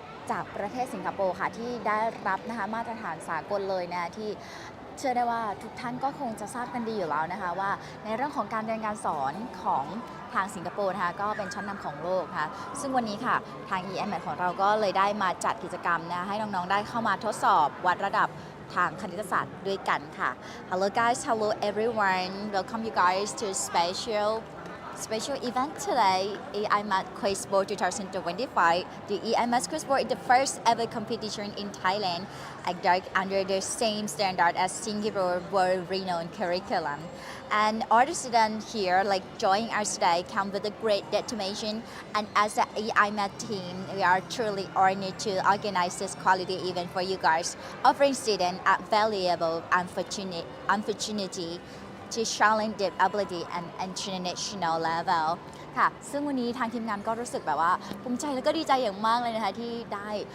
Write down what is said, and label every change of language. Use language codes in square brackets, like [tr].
[th] จากประเทศสิงคโปร์ค่ะที่ได้รับนะคะมาตรฐานสากลเลยนะที่เชื่อได้ว่าทุกท่านก็คงจะทราบกันดีอยู่แล้วนะคะว่าในเรื่องของการเรียนการสอนของทางสิงคโปร์นะคะก็เป็นชั้นนำของโลกค่ะซึ่งวันนี้ค่ะทาง eiMaths ของเราก็เลยได้มาจัดกิจกรรมนะให้น้องๆได้เข้ามาทดสอบวัดระดับทางคณิตศาสตร์ด้วยกันค่ะ [en] Hello guys, hello everyone. Welcome you guys to special event today, eiMaths Quiz Bowl 2025. The eiMaths Quiz Bowl is the first ever competition in Thailand, under the same standard as Singapore world-renowned curriculum. And all the students here, joining us today, come with a great determination. And as the eiMaths team, we are truly honored to organize this quality event for you guys, offering students a valuable opportunity to challenge their ability and international level [th] ค่ะซึ่งวันนี้ทางทีมงานก็รู้สึกแบบว่าภูมิใจและก็ดีใจอย่างมากเลยนะคะที่ได้